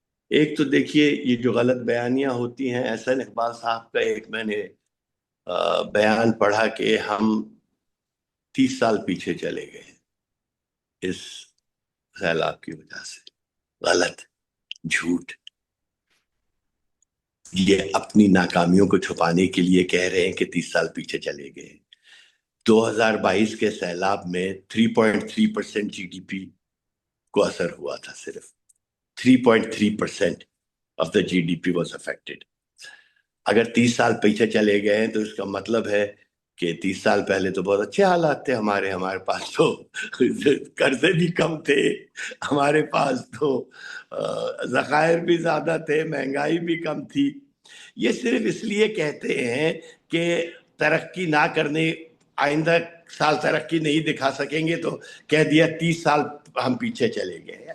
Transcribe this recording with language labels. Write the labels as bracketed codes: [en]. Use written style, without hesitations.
[ur] ایک تو دیکھیے، یہ جو غلط بیانیاں ہوتی ہیں، احسن اقبال صاحب کا ایک میں نے بیان پڑھا کہ ہم 30 سال پیچھے چلے گئے اس سیلاب کی وجہ سے. غلط، جھوٹ. یہ اپنی ناکامیوں کو چھپانے کے لیے کہہ رہے ہیں کہ 30 سال پیچھے چلے گئے. 2022 کے سیلاب میں 3.3% جی ڈی پی کو اثر ہوا تھا. صرف [en] 3.3% of the GDP was affected. [ur] اگر 30 سال پیچھے چلے گئے ہیں تو اس کا مطلب ہے کہ 30 سال پہلے تو بہت اچھے حالات تھے ہمارے پاس تو قرضے بھی کم تھے، ہمارے پاس تو ذخائر بھی زیادہ تھے، مہنگائی بھی کم تھی. یہ صرف اس لیے کہتے ہیں کہ ترقی نہ کرنے، آئندہ سال ترقی نہیں دکھا سکیں گے تو کہہ دیا 30 سال ہم پیچھے چلے گئے.